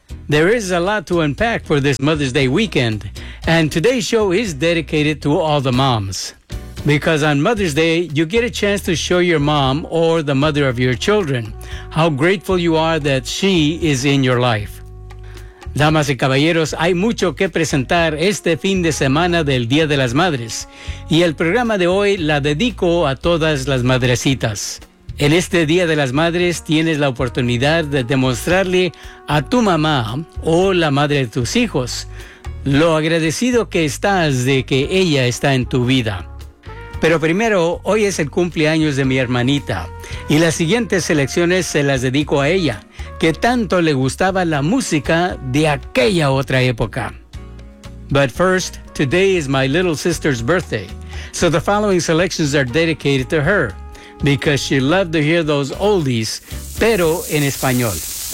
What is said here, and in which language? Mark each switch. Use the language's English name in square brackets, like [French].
[English] There is a lot to unpack for this Mother's Day weekend. And today's show is dedicated to all the moms. Because on Mother's Day, you get a chance to show your mom or the mother of your children how grateful you are that she is in your life. [Spanish] Damas y caballeros, hay mucho que presentar este fin de semana del Día de las Madres. Y el programa de hoy la dedico a todas las madrecitas. En este Día de las Madres tienes la oportunidad de demostrarle a tu mamá o la madre de tus hijos lo agradecido que estás de que ella está en tu vida. Pero primero, hoy es el cumpleaños de mi hermanita y las siguientes selecciones se las dedico a ella, que tanto le gustaba la música de aquella otra época. [English] But first, today is my little sister's birthday, so the following selections are dedicated to her, because she loved to hear those oldies, [Spanish] pero en español.